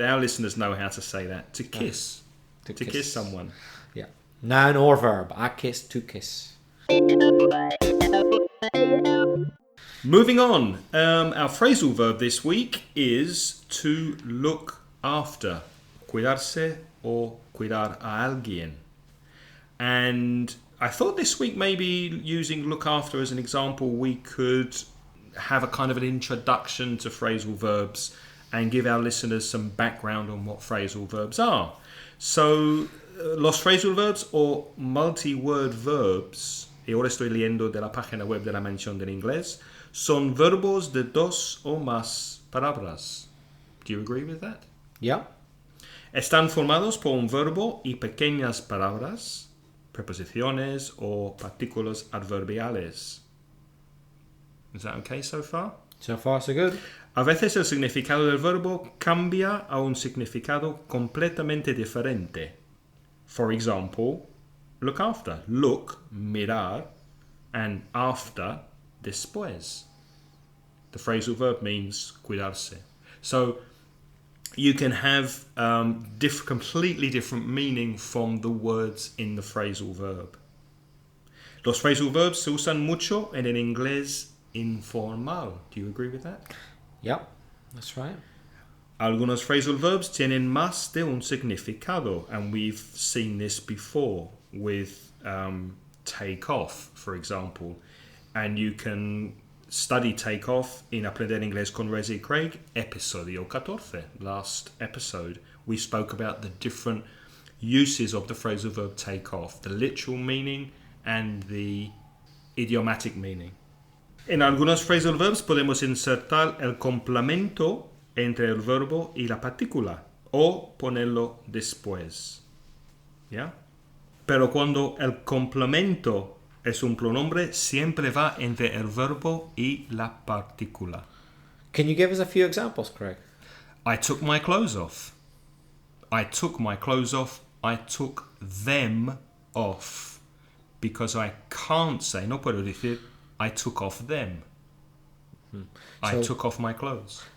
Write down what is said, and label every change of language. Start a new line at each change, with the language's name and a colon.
English: Our listeners know how to say that. To kiss. To kiss someone. Yeah. Noun or verb. A kiss, to kiss. Moving on. Our phrasal verb this week is to look after.
Spanish: Cuidarse o cuidar a alguien.
English: And I thought this week maybe using look after as an example, we could have a kind of an introduction to phrasal verbs and give our listeners some background on what phrasal verbs are.
Spanish: So, los phrasal verbs o multi-word verbs, y ahora estoy leyendo de la página web de la mención del inglés, son verbos de dos o más palabras.
English: Do you agree with that? Yeah.
Spanish: Están formados por un verbo y pequeñas palabras, preposiciones o partículas adverbiales.
English: Is that okay so far? So far, so good.
Spanish: A veces el significado del verbo cambia a un significado completamente diferente.
English: For example, look after. Look, mirar, and after, después. The phrasal verb means cuidarse. So you can have completely different meaning from the words in the phrasal verb.
Spanish: Los phrasal verbs se usan mucho en el inglés informal.
English: Do you agree with that? Yeah, that's right.
Spanish: Algunos phrasal verbs tienen más de un significado,
English: and we've seen this before with take off, for example. And you can study take off in Aprender Inglés con Reza y Craig, episodio 14. Last episode, we spoke about the different uses of the phrasal verb take off, the literal meaning and the idiomatic meaning.
Spanish: En algunos phrasal verbs podemos insertar el complemento entre el verbo y la partícula o ponerlo después. ¿Ya? Pero cuando el complemento es un pronombre, siempre va entre el verbo y la partícula.
English: Can you give us a few examples, Craig? I took my clothes off. I took my clothes off. I took them off. Because I can't say,
Spanish: no puedo decir,
English: I took off them. I took off my clothes.